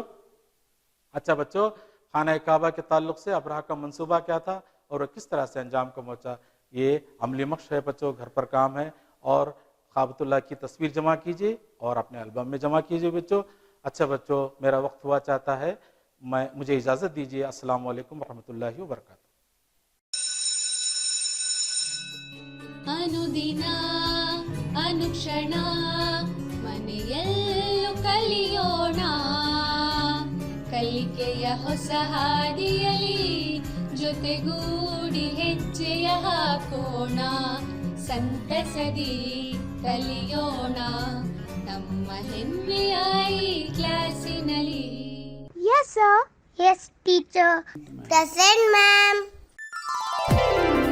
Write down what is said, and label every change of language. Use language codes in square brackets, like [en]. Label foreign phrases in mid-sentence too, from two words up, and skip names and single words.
[ur] اچھا بچوں، خانہ کعبہ کے تعلق سے ابرہہ کا منصوبہ کیا تھا اور کس طرح سے انجام کو پہنچا؟ یہ عملی مشق ہے بچوں، گھر پر کام ہے. اور کعبۃ اللہ کی تصویر جمع کیجیے اور اپنے البم میں جمع کیجیے بچوں. اچھا بچوں، میرا وقت ہوا چاہتا ہے، مجھے اجازت دیجیے. [ar] السلام علیکم ورحمۃ اللہ وبرکاتہ. [kn] ಅನುದಿನ ಅನುಕ್ಷಣ ಮನೆಯಲ್ಲೂ ಕಲಿಯೋಣ, ಕಲಿಕೆಯ ಹೊಸ ಹಾದಿಯಲಿ ಜೊತೆಗೂಡಿ ಹೆಜ್ಜೆಯ ಹಾಕೋಣ, ಸಂತಸದಿ ಕಲಿಯೋಣ ನಮ್ಮ ಹೆಮ್ಮೆಯ ಈ ಕ್ಲಾಸಿನಲ್ಲಿ. [en] Yes, sir. Yes, teacher. Present, ma'am.